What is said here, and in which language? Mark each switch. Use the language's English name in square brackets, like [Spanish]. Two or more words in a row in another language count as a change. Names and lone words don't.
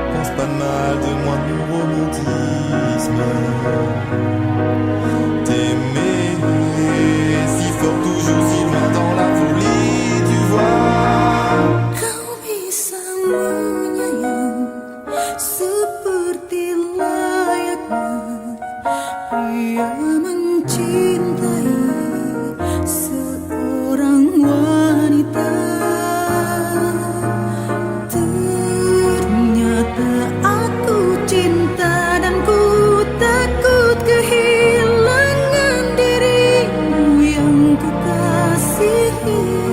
[French] pense pas mal de moi, mon romantisme. T'aimer si fort, toujours si loin dans la folie, tu vois. [Indonesian] Kau bisa menyayang seperti layaknya pria mencintai seorang wanita. Ternyata aku cinta dan ku takut kehilangan dirimu yang ku kasihi.